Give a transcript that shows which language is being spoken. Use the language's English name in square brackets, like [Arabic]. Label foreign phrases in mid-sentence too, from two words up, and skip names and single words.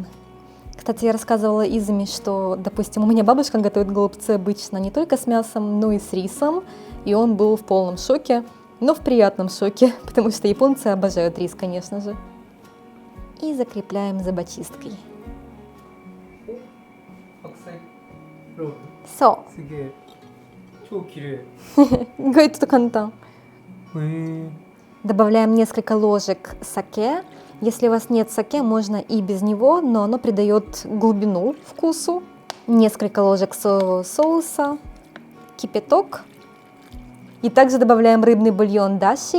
[Russian] Кстати, я рассказывала Изами, что, допустим, у меня бабушка готовит голубцы обычно не только с мясом, но и с рисом. И он был в полном шоке, но в приятном шоке, потому что японцы обожают рис, конечно же. И закрепляем зубочисткой. So. [Japanese] 超綺麗。意外と簡単。 [Russian] Добавляем несколько ложек саке. Если у вас нет саке, можно и без него, но оно придает глубину вкусу. Несколько ложек соуса, кипяток. И также добавляем рыбный бульон даши.